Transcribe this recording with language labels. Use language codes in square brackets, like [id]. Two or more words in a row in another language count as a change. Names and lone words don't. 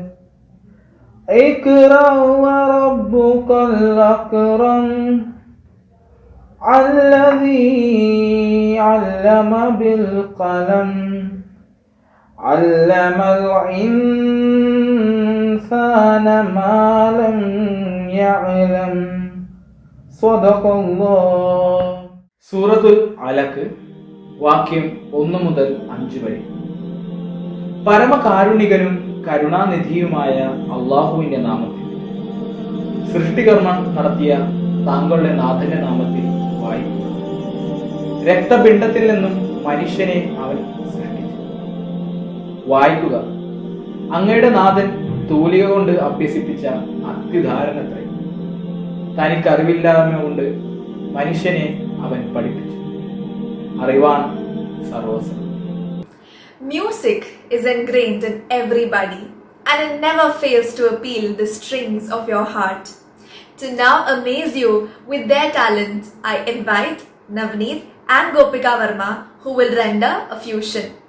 [ar] اقرأ وربك الأكرم الذي علم بالقلم علم الإنسان ما لم يعلم. صدق الله. [ml] സൂറത്തുൽ അലക്ക് വാക്യം 1 മുതൽ 5 വരെ. പരമകാരുണികനും കരുണാനിധിയുമായ അള്ളാഹുവിന്റെ നാമത്തിൽ. സൃഷ്ടികർമ്മം നടത്തിയ താങ്കളുടെ നാഥന്റെ നാമത്തിൽ വായിക്കുക. രക്തപിണ്ഡത്തിൽ നിന്നും മനുഷ്യനെ അവൻ സൃഷ്ടിച്ചു. വായിക്കുക. അങ്ങയുടെ നാഥൻ തൂലിക കൊണ്ട് അഭ്യസിപ്പിച്ച അത്യുദാഹരണത്രേ. തനിക്കറിവില്ലായ്മ കൊണ്ട് മനുഷ്യനെ അവൻ പഠിപ്പിച്ചു. അറിവാണ് സർവസ്വം. [en] Music is ingrained in everybody and it never fails to appeal the strings of your heart. To now amaze you with their talent, I invite Navneet and Gopika Verma, who will render a fusion.